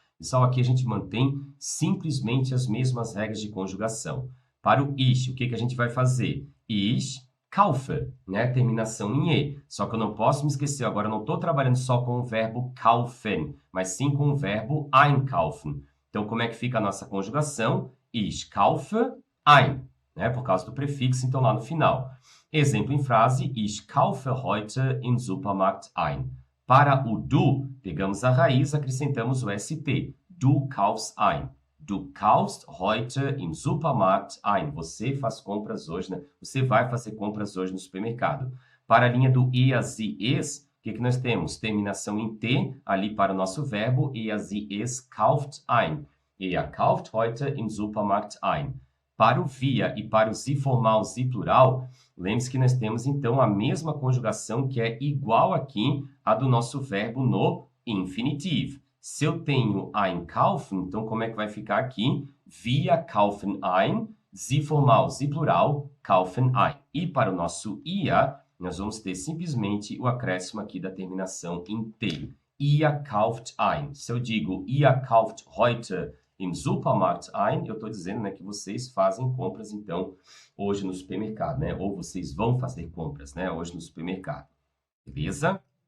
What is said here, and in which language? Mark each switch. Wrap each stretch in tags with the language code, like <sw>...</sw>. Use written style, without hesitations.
<pt>Pessoal, aqui a gente mantém simplesmente as mesmas regras de conjugação. Para o ich, o que a gente vai fazer? Ich kaufe, né? Terminação em E. Só que eu não posso me esquecer, agora eu não estou trabalhando só com o verbo kaufen, mas sim com o verbo einkaufen. Então, como é que fica a nossa conjugação? Ich kaufe ein, né? Por causa do prefixo, então, lá no final.</pt> <de>Exemplo em frase, ich kaufe heute im Supermarkt ein.</de> <pt>Para o du, pegamos a raiz, acrescentamos o ST.</pt> <de>Du kaufst ein. Du kaufst heute im Supermarkt ein.</de> <pt>Você faz compras hoje, né? Você vai fazer compras hoje no supermercado. Para a linha do e, as e, es, o que nós temos? Terminação em T, ali para o nosso verbo, e, as e, es, kauft ein.</pt> <de>Er kauft heute im Supermarkt ein.</de> <pt>Para o via e para o si formal, si plural, lembre-se que nós temos, então, a mesma conjugação que é igual aqui à do nosso verbo no infinitivo. Se eu tenho einkaufen, então como é que vai ficar aqui?</pt> <de>Wir kaufen ein, sie formal, sie plural, kaufen ein.</de> <pt>E para o nosso ia, nós vamos ter simplesmente o acréscimo aqui da terminação em T. Ihr kauft ein. Se eu digo ihr kauft heute im Supermarkt ein, eu estou dizendo, né, que vocês fazem compras, então, hoje no supermercado, né? Ou vocês vão fazer compras, né, hoje no supermercado. Beleza?</pt>